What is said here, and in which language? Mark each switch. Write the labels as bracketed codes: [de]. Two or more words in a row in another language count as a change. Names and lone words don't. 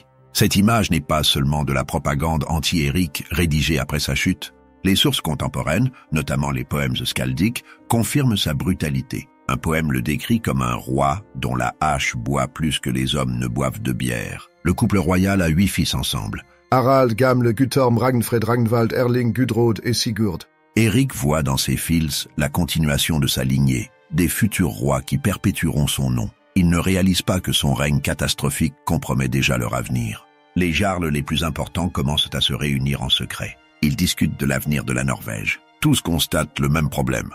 [fr] Cette image n'est pas seulement de la propagande anti-Éric rédigée après sa chute. Les sources contemporaines, notamment les poèmes skaldiques, confirment sa brutalité. Un poème le décrit comme un roi dont la hache boit plus que les hommes ne boivent de bière. Le couple royal a 8 fils ensemble. Harald, Gamle, Guttorm, Ragnfred, Ragnvald, Erling, Gudrod et Sigurd. Éric voit dans ses fils la continuation de sa lignée, des futurs rois qui perpétueront son nom. Il ne réalise pas que son règne catastrophique compromet déjà leur avenir. Les jarls les plus importants commencent à se réunir en secret. Ils discutent de l'avenir de la Norvège. Tous constatent le même problème.